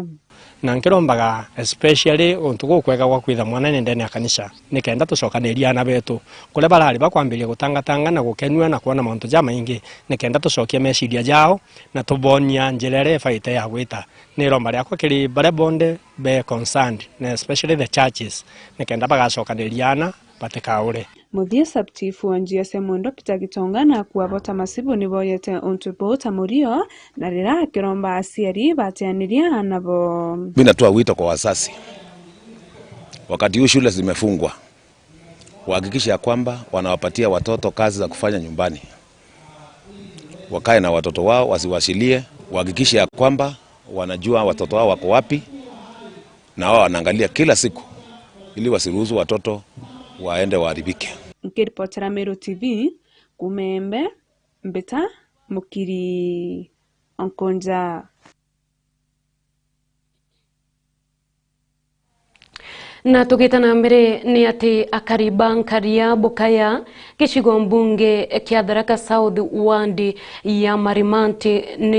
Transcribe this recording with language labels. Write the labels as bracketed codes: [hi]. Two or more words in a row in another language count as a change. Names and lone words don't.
[mer] na nkirombaga especially ontugo kwega gwa kwitha mwana ni ndene ya kanisa nikenda tucokaniria na betu kule barari bakwambiria gutangatanga na gukenua na kuona mauntu jama ingi nikenda tucokie meciria jao na tubonia njirere faite ya gwita ni romba riakwa kiri bare bonde [en] be concerned [mer] na [en] especially the churches [mer] nikenda bagacokaniriana batikaure Muthia subchifu wa njia Semondo Peter Gitonga na kuabota masibu ni boyete ontubo tamurio na rira kiromba aciari bateaniria nabo. [sw] Mimi natoa wito kwa wazazi, wakati huu shule zimefungwa, wahakikisha kwamba wanawapatia watoto kazi za kufanya nyumbani, wakae na watoto wao wasiwashilie, wahakikisha kwamba wanajua watoto wao wako wapi na wao wanaangalia kila siku ili wasiruhusu watoto waende waharibike. [mer] Nkiripotera Meru TV kumembe mbeta Mukiri Onkonja. Na tugitana mbere ni ati akaribankaria bukaya gicigo mbunge kia Tharaka South wandi ya Marimanti ni